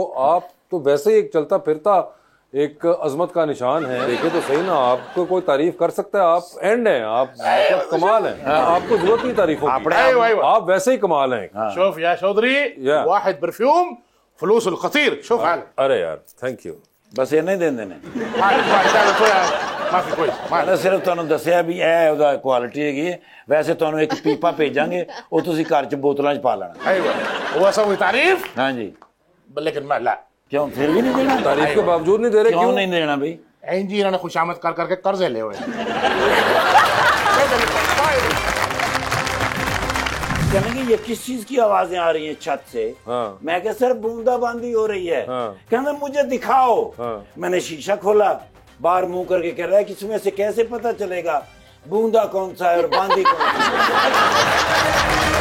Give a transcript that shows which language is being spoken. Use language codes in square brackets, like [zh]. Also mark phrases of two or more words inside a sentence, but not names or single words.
[hi] आप तो वैसे ही एक चलता फिरता एक अजमत का निशान है। देखे तो सही ना, आपको कोई तारीफ कर सकता है? आप एंड हैं, आप मतलब कमाल हैं। आपको जरूरत नहीं तारीफों की, [ar] ايوه ايوه [hi] आप वैसे ही कमाल हैं। [ar] شوف يا شودري يا. واحد برفيوم فلوسه الخطير. شوف هذا [hi] अरे यार [en] thank you. [pa] ਬਸ ਇੰਨਾ ਹੀ ਦਿੰਦੇ ਨੇ। [ar] ما في كويس. [pa] ਮੈਂ ਸਿਰਫ ਤੁਹਾਨੂੰ ਦੱਸਿਆ ਵੀ ਇਹ ਉਹਦਾ ਕੁਆਲਿਟੀ ਹੈਗੀ ਹੈ। ਵੈਸੇ ਤੁਹਾਨੂੰ ਇੱਕ ਪੀਪਾ ਭੇਜਾਂਗੇ ਉਹ ਤੁਸੀਂ ਘਰ 'ਚ ਬੋਤਲਾਂ 'ਚ ਪਾ ਲੈਣਾ। [ar] ايوه هو سوي تعريف [pa] ਹਾਂਜੀ [ar] لكن ما لا [pa] ਕਿਉਂ ਫਿਰ ਵੀ ਨਹੀਂ ਦੇਣਾ? [hi] तारीफ के बावजूद नहीं दे रहे, [pa] ਕਿਉਂ [hi] क्यों? नहीं देना भाई? [ar] عندي انا [hi] खुशामद कर करके कर्जे ले हुए। कहने की ये किस चीज की आवाजें आ रही हैं छत से? हाँ। मैं कहा सर बूंदाबांदी हो रही है। हाँ। कहना मुझे दिखाओ। हाँ। मैंने शीशा खोला, बाहर मुंह करके कह रहा है कि इसमें से कैसे पता चलेगा बूंदा कौन सा है और बांदी कौन सा है?